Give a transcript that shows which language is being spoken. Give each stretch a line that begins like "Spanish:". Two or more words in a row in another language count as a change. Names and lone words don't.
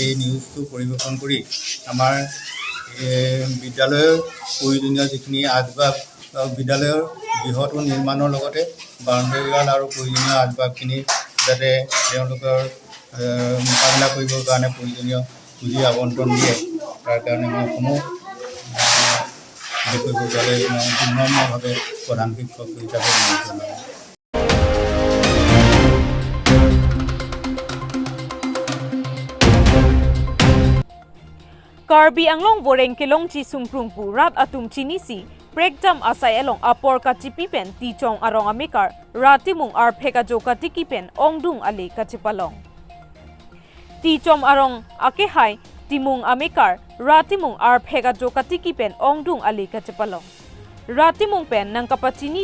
Assamese: এই নিউজটো পৰিৱেশন কৰি আমাৰ বিদ্যালয়ৰ প্ৰয়োজনীয় যিখিনি আচবাব বিদ্যালয়ৰ গৃহটো নিৰ্মাণৰ লগতে
English: boundary wall
Assamese: আৰু প্ৰয়োজনীয় আচবাবখিনি যাতে তেওঁলোকৰ মোকাবিলা কৰিবৰ কাৰণে প্ৰয়োজনীয় পুঁজি আবণ্টন দিয়ে তাৰ কাৰণে মই সমূহ বিদ্যালয় বিনম্ৰভাৱে প্ৰধান শিক্ষক হিচাপে অনুৰোধ জনাওঁ।
Karbi: Karbi Anglong boreng kelong chi sungprung pu rat atum chinisi breakdam asai along apor ka chipipen ti chong arong amikar ratimung ar pheka joka tikipen ongdung ale kachipalong ti chom arong ake hai timung amikar ratimung ar pheka joka tikipen ongdung ale kachipalong ratimung pen nang kapachini